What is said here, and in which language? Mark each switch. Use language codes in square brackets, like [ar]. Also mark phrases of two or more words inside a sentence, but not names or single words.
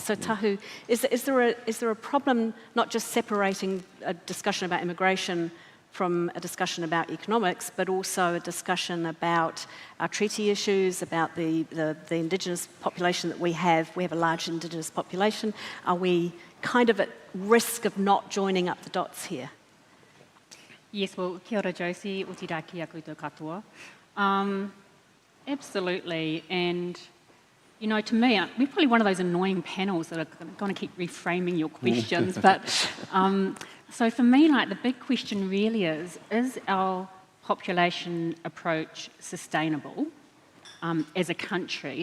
[en] So Tahu, is there a problem not just separating a discussion about immigration from a discussion about economics, but also a discussion about our treaty issues, about the Indigenous population that we have. We have a large Indigenous population. Are we kind of at risk of not joining up the dots here? Yes, well, [mi] kia ora Josie, o te rā ki a koutou katoa. [en] Absolutely, and you know, to me, we're probably one of those annoying panels that are going to keep reframing your questions, but so for me, like, the big question really is our population approach sustainable as a country?